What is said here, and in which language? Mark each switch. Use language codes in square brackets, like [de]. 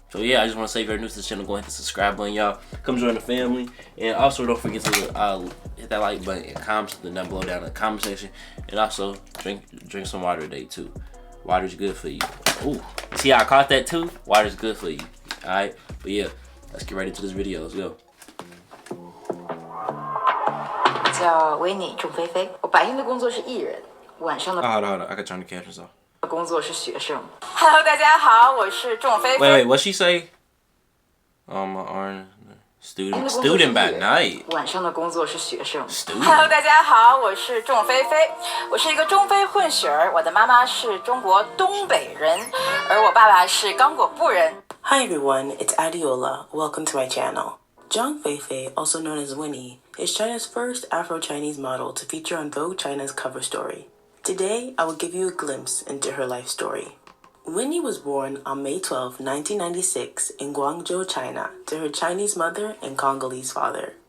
[en] So yeah, I just want to say if you're new to the channel, go ahead and hit the subscribe button, y'all. Come join the family, and also don't forget to hit that like button and comment something down below down in the comment section, and also drink some water today too. Water's good for you. Ooh, see how I caught that too? Water's good for you. All right, but yeah, let's get right into this video. Let's go. [zh] 叫维尼，仲菲菲。我白天的工作是艺人，晚上的 [en] Hold on, I gotta turn the cameras off. [zh] 工作是学生。 Hello， 大家好，我是仲菲菲。 [en] Wait, what she say? Student by night. [zh] 晚上的工作是学生。 [en] Student. [zh] Hello， 大家好，我是仲菲菲。我是一个中非混血儿，我的妈妈是中国东北人，而我爸爸是刚果布人。 [en] Hi everyone, it's Adiola. Welcome to my channel. Zhong Feifei, also known as Winnie, is China's first Afro-Chinese model to feature on Vogue China's cover story. Today, I will give you a glimpse into her life story. Winnie was born on May 12, 1996 in Guangzhou, China, to her Chinese mother and Congolese father.